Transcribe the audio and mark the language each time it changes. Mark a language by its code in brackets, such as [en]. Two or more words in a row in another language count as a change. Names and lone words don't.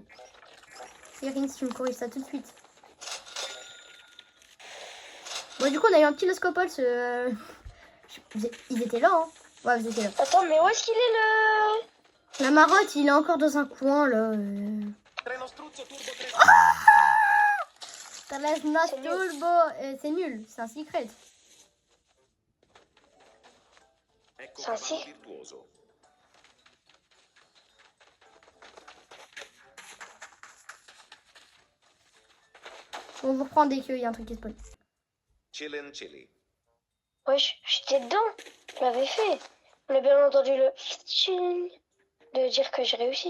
[fr] Serine, si tu me corriges ça tout de suite. Bon, du coup, on a eu un petit Lost Couples. Ils étaient là, hein. Ouais, vous étiez là. Attends, mais où est-ce qu'il est le... La marotte, il est encore dans un coin, là. [it] Treno Struzzo Turbo 3. [fr] Ça laisse notre C'est nul. turbo. C'est nul, c'est un secret. [it] Ecco [fr] Ça, [it] cavallo sì. virtuoso. [fr] On vous reprend dès qu'il y a un truc qui spawn. Chilin Chili. Wesh, j'étais dedans. Je l'avais fait. On a bien entendu le... de dire que j'ai réussi.